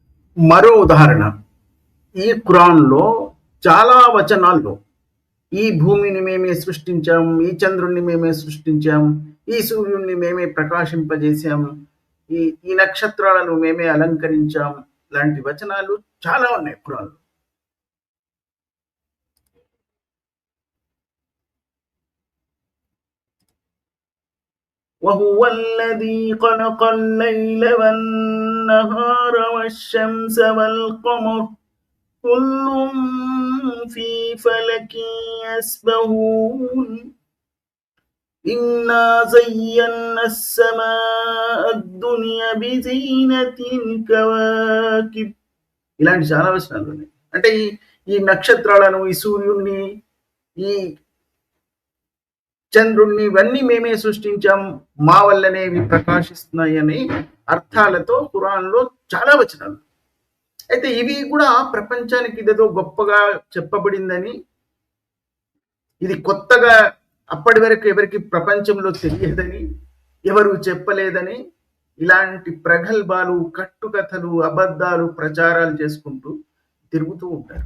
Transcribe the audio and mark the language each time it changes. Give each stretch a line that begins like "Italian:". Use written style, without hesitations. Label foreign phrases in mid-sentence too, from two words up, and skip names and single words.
Telugu: మరో ఉదాహరణ, ఈ ఖురాన్లో చాలా వచనాల్లో ఈ భూమిని మేమే సృష్టించాం, ఈ చంద్రుణ్ణి మేమే సృష్టించాం, ఈ సూర్యుడిని మేమే ప్రకాశింపజేశాం, ఈ ఈ నక్షత్రాలను మేమే అలంకరించాం, లాంటి వచనాలు చాలా ఉన్నాయి ఖురాన్లో.
Arabic: وهو الذي خلق الليل والنهار والشمس والقمر كل في فلك يسبحون إنا زينا السماء الدنيا بزينة الكواكب.
Telugu: ఇలాంటి చాలా వచనాలు ఉన్నాయి. అంటే ఈ ఈ నక్షత్రాలను, ఈ సూర్యుడిని, ఈ చంద్రుణ్ణి ఇవన్నీ మేమే సృష్టించాం, మా వల్లనే ఇవి ప్రకాశిస్తున్నాయని అర్థాలతో ఖురాన్లో చాలా వచనాలు. అయితే ఇవి కూడా ప్రపంచానికి ఇదేదో గొప్పగా చెప్పబడిందని, ఇది కొత్తగా అప్పటి వరకు ఎవరికి ప్రపంచంలో తెలియదని, ఎవరు చెప్పలేదని ఇలాంటి ప్రగల్భాలు, కట్టుకథలు, అబద్ధాలు ప్రచారాలు చేసుకుంటూ తిరుగుతూ ఉంటారు.